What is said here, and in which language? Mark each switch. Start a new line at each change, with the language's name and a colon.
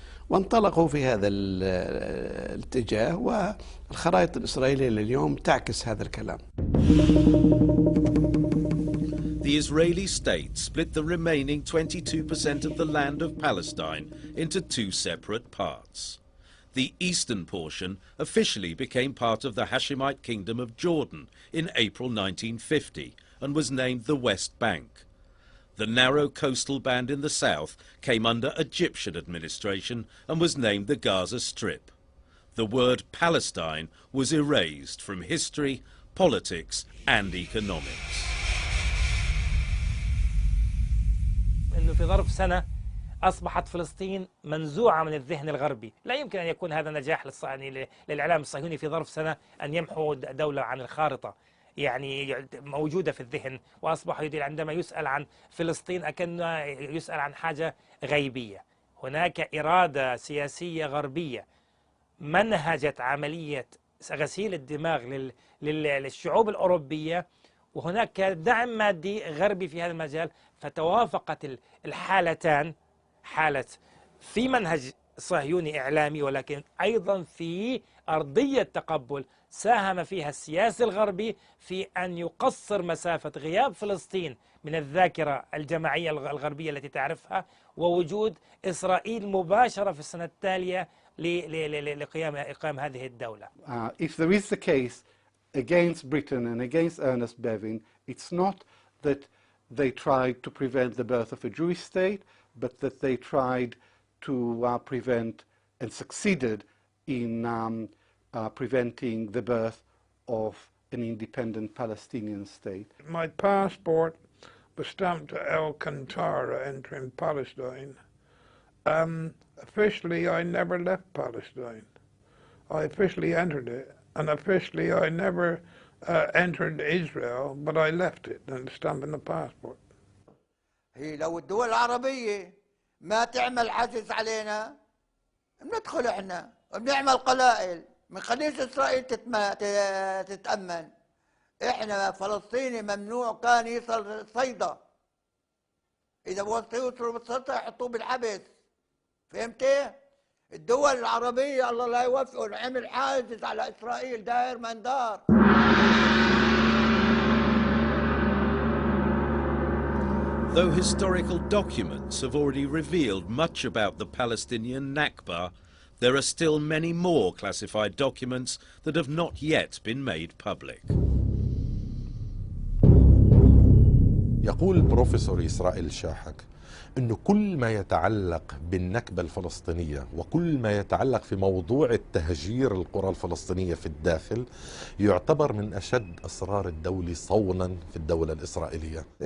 Arabic: وانطلقوا في هذا الاتجاه، والخرائط الإسرائيلية لليوم تعكس هذا الكلام.
English: The Israeli state split the remaining 22% of the land of Palestine into two separate parts. The eastern portion officially became part of the Hashemite Kingdom of Jordan in April 1950 and was named the West Bank. The narrow coastal band in the south came under Egyptian administration and was named the Gaza Strip. The word Palestine was erased from history, politics and economics.
Arabic: إنه في ظرف سنة أصبحت فلسطين منزوعة من الذهن الغربي. لا يمكن أن يكون هذا نجاح للإعلام الصهيوني في ظرف سنة أن يمحو دولة عن الخارطة، يعني موجودة في الذهن، وأصبح عندما يسأل عن فلسطين أكن يسأل عن حاجة غيبية. هناك إرادة سياسية غربية منهجت عملية غسيل الدماغ للشعوب الأوروبية، وهناك دعم مادي غربي في هذا المجال، فتوافقت الحالتان، حالة في منهج صهيوني إعلامي ولكن أيضا في أرضية تقبل ساهم فيها السياسي الغربي في أن يقصر مسافة غياب فلسطين من الذاكرة الجماعية الغربية التي تعرفها، ووجود إسرائيل مباشرة في السنة التالية لإقام هذه الدولة.
English: If there is the case against Britain and against Ernest Bevin, it's not that they tried to prevent the birth of a Jewish state, but that they tried to prevent and succeeded in preventing the birth of an independent Palestinian state. My passport was stamped to Al-Qatar entering Palestine. Officially, I never left Palestine. I officially entered it, and officially I never entered Israel, but I left it and stamped in the passport.
Arabic: هي لو الدول العربية ما تعمل حجز علينا بندخل احنا وبنعمل قلائل، ما نخليش اسرائيل تتأمن. احنا فلسطيني ممنوع كان يصل صيدا، اذا وصلوا بالسلطة يحطوه بالحبس، فهمتي؟ الدول العربية الله لا يوفقهم عمل حاجز على اسرائيل داير من دار.
English: Though historical documents have already revealed much about the Palestinian Nakba, there are still many more classified documents that have not yet been made public.
Arabic: يقول بروفيسور إسرائيل شاحك أنه كل ما يتعلق بالنكبة الفلسطينية وكل ما يتعلق في موضوع التهجير القرى الفلسطينية في الداخل يعتبر من أشد أسرار الدولة صونا في الدولة الإسرائيلية.